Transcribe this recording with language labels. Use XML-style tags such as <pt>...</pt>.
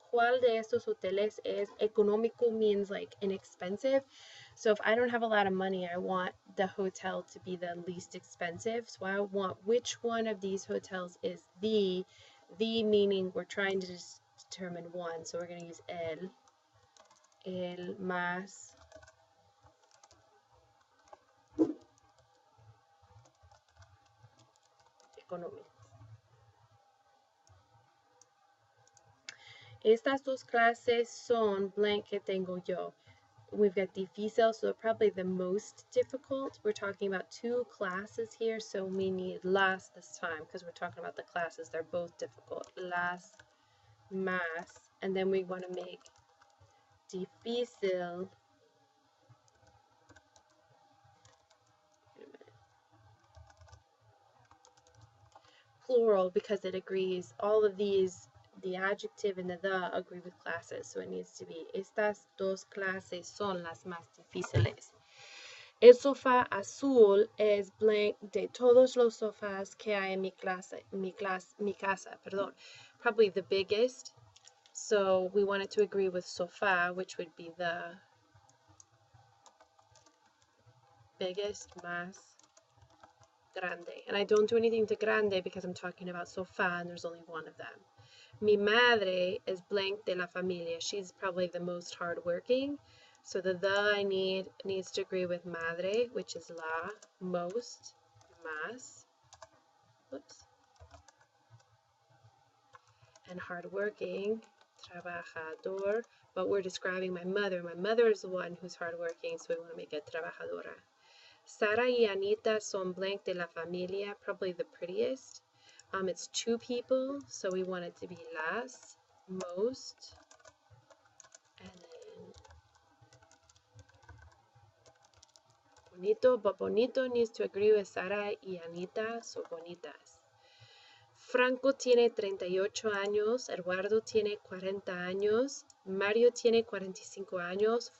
<es>¿Cuál de estos hoteles es económico?</es> <en>Means like inexpensive. So if I don't have a lot of money, I want the hotel to be the least expensive. So I want which one of these hotels is the meaning we're trying to determine one. So we're going to use</en> <es>el más económico. Estas dos clases son blank que tengo yo.</es> <en>We've got difícil, so probably the most difficult. We're talking about two classes here, so we need las this time because we're talking about the classes. They're both difficult.</en> <es>Las más,</es> <en>and then we want to make difícil plural because it agrees. All of these, the adjective and the agree with classes, so it needs to be</en> <es>estas dos clases son las más difíciles. El sofá azul es blank de todos los sofás que hay en mi casa, perdón.</es> <en>Probably the biggest. So we want it to agree with sofá, which would be the biggest,</en> <es>más grande.</es> <en>And I don't do anything to grande because I'm talking about sofá and there's only one of them.</en> <es>Mi madre</es> <en>is blank</en> <es>de la familia.</es> <en>She's probably the most hardworking. So the I needs to agree with madre, which is la, most, más, oops, and hardworking, trabajador, but we're describing my mother. My mother is the one who's hardworking, so we want to make it trabajadora.</en> <es>Sara y Anita son blank de la familia,</es> <en>probably the prettiest. It's two people, so we want it to be las, most, and then bonito, but bonito needs to agree with Sara y Anita, so bonitas.</en> <es>Franco tiene 38 años, Eduardo tiene 40 años, Mario tiene 45 años.</es>